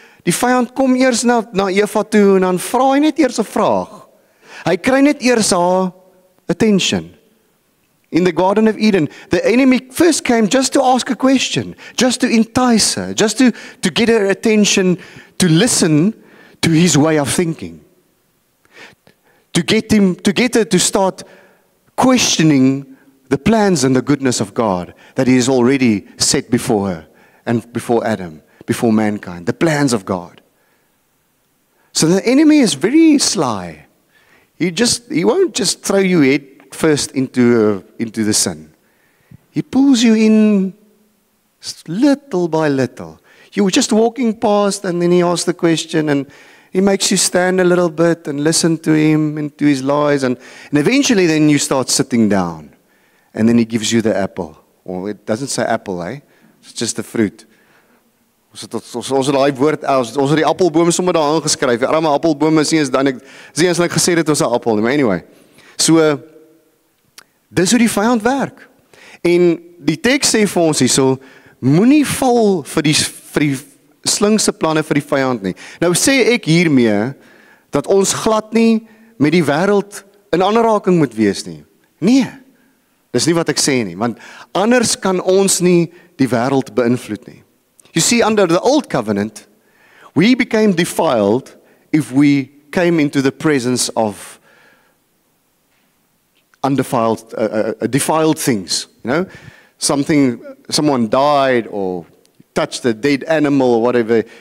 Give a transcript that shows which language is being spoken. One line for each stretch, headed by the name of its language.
Afrikaans: Die vyand kom eers na Eva toe en dan vra hy net eers 'n vraag. Hy kry net eers haar attention.
English: In the Garden of Eden, the enemy first came just to ask a question, just to entice her, just to get her attention, to listen to his way of thinking. To get her to start questioning the plans and the goodness of God that he has already set before her and before Adam, before mankind, the plans of God. So the enemy is very sly. He won't just throw you head first into the sin. He pulls you in little by little. You were just walking past and then he asks the question and he makes you stand a little bit and listen to him and to his lies and eventually then you start sitting down and then he gives you the apple. Well, it doesn't say apple, It's just a fruit.
Afrikaans: Ons het daai woord, ons het die appelboom sommer daar aangeskryf. Die arme appelboom is nie eens ek gesê dit was 'n appel nie, maar anyway. So dis hoe die vyand werk. En die teks sê vir ons hierso, moenie val vir die slinkse planne vir die vyand nie. Nou sê ek hiermee dat ons glad nie met die wêreld in aanraking moet wees nie. Nee. Dis nie wat ek sê nie, want anders kan ons nie die wêreld beïnvloed nie.
English: You see, under the old covenant, we became defiled if we came into the presence of undefiled, defiled things. Someone died or touched a dead animal or whatever.